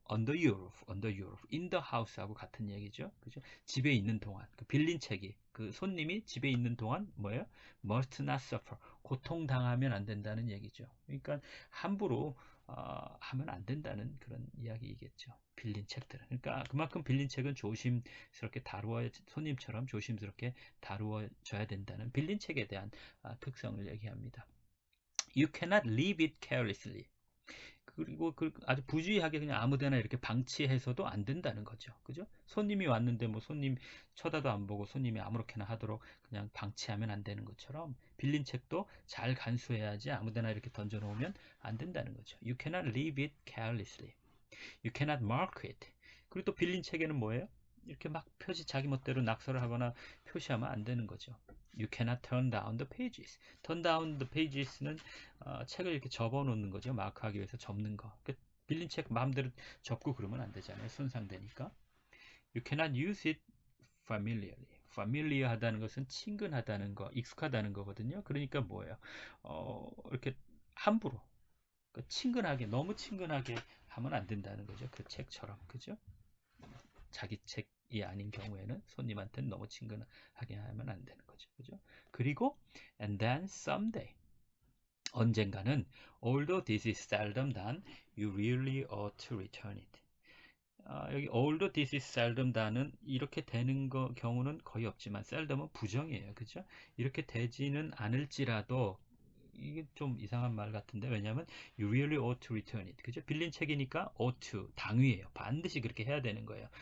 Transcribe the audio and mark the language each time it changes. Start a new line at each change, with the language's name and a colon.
English: under your roof, under your roof, in the house하고
Korean: 같은 얘기죠. 그죠? 집에 있는 동안 그 빌린 책이 그 손님이 집에 있는 동안 뭐예요?
English: must not suffer.
Korean: 고통당하면 안 된다는 얘기죠. 그러니까 함부로 하면 안 된다는 그런 이야기이겠죠. 빌린 책들은. 그러니까 그만큼 빌린 책은 조심스럽게 손님처럼 조심스럽게 다루어져야 된다는 빌린 책에 대한 특성을 얘기합니다.
English: You cannot leave it carelessly.
Korean: 그리고 아주 부주의하게 그냥 아무데나 이렇게 방치해서도 안 된다는 거죠. 그죠? 손님이 왔는데 뭐 손님 쳐다도 안 보고 손님이 아무렇게나 하도록 그냥 방치하면 안 되는 것처럼 빌린 책도 잘 간수해야지 아무데나 이렇게 던져놓으면 안 된다는 거죠.
English: You cannot leave it carelessly. You cannot mark it.
Korean: 그리고 또 빌린 책에는 뭐예요? 이렇게 막 자기 멋대로 낙서를 하거나 표시하면 안 되는 거죠.
English: You cannot turn down the pages. turn down the pages는
Korean: 책을 이렇게 접어 놓는 거죠. 마크하기 위해서 접는 거. 빌린 책 마음대로 접고 그러면 안 되잖아요. 손상되니까.
English: You cannot use it familiarly.
Korean: familiar 하다는 것은 친근하다는 거, 익숙하다는 거거든요. 그러니까 뭐예요? 이렇게 함부로, 친근하게, 너무 친근하게 하면 안 된다는 거죠. 그 책처럼. 그죠? 자기 책이 아닌 경우에는 손님한테는 너무 친근하게 하면 안 되는 거죠. 그죠? 그리고
English: and then someday
Korean: 언젠가는
English: although this is seldom done, you really ought to return it.
Korean: 여기
English: although this is seldom done
Korean: 은 이렇게 되는 경우는 거의 없지만 seldom은 부정이에요. 그죠? 이렇게 되지는 않을지라도 이게 좀 이상한 말 같은데 왜냐하면
English: you really ought to return it.
Korean: 그죠? 빌린 책이니까 ought to 당위예요. 반드시 그렇게 해야 되는 거예요.